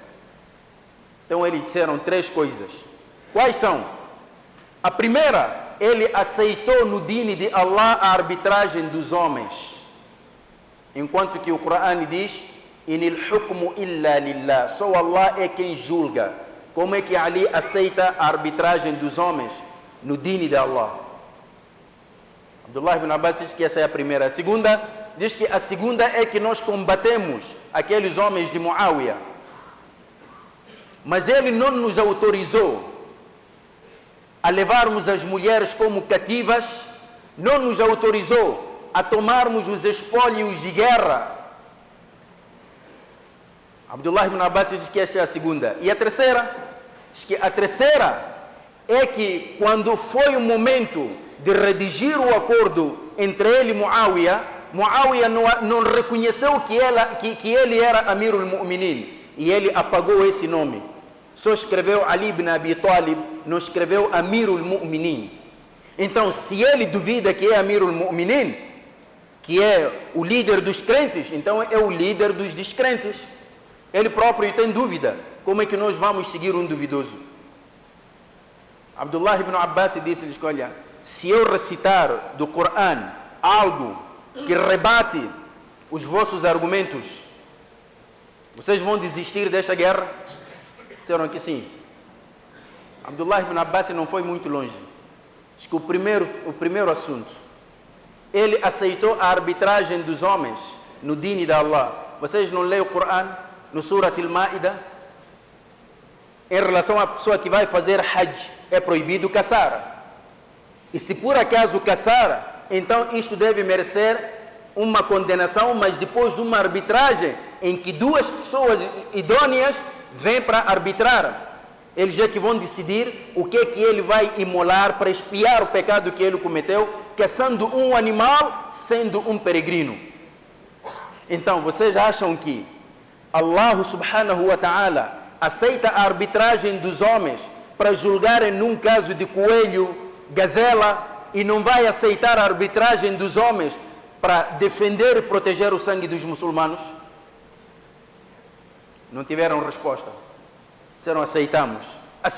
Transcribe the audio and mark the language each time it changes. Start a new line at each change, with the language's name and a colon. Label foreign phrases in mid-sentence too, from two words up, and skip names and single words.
Portuguese: Então eles disseram 3 coisas. Quais são? A primeira, ele aceitou no dini de Allah a arbitragem dos homens, enquanto que o Corão diz:
Arabic: Inil hukmu illa lillah,
Portuguese: só Allah é quem julga. Como é que Ali aceita a arbitragem dos homens no dini de Allah? Abdullah ibn Abbas diz que essa é a primeira. A segunda, diz que a segunda é que nós combatemos aqueles homens de Muawiyah, mas ele não nos autorizou a levarmos as mulheres como cativas, não nos autorizou a tomarmos os espólios de guerra. Abdullah ibn Abbas diz que essa é a segunda. E a terceira, diz que a terceira é que quando foi o momento de redigir o acordo entre ele e Muawiyah, Muawiyah não reconheceu que ele era
Arabic: Amirul Mu'minin,
Portuguese: e ele apagou esse nome. Só escreveu Ali ibn Abi Talib, não escreveu
Arabic: Amirul Mu'minin.
Portuguese: Então, se ele duvida que é
Arabic: Amirul Mu'minin,
Portuguese: que é o líder dos crentes, então é o líder dos descrentes. Ele próprio tem dúvida. Como é que nós vamos seguir um duvidoso? Abdullah ibn Abbas disse-lhes: olha, se eu recitar do Corão algo que rebate os vossos argumentos, vocês vão desistir desta guerra? Disseram que sim. Abdullah ibn Abbas não foi muito longe. Diz que o primeiro assunto, ele aceitou a arbitragem dos homens no dini de Allah. Vocês não leem o Corão no Surat al-Ma'idah? Em relação à pessoa que vai fazer Hajj, é proibido caçar. E se por acaso caçar, então isto deve merecer uma condenação, mas depois de uma arbitragem em que 2 pessoas idôneas vêm para arbitrar. Eles é que vão decidir o que é que ele vai imolar para expiar o pecado que ele cometeu, caçando um animal, sendo um peregrino. Então, vocês acham que Allah
Arabic: subhanahu wa ta'ala
Portuguese: aceita a arbitragem dos homens para julgarem num caso de coelho, gazela, e não vai aceitar a arbitragem dos homens para defender e proteger o sangue dos muçulmanos? Não tiveram resposta. Disseram: aceitamos.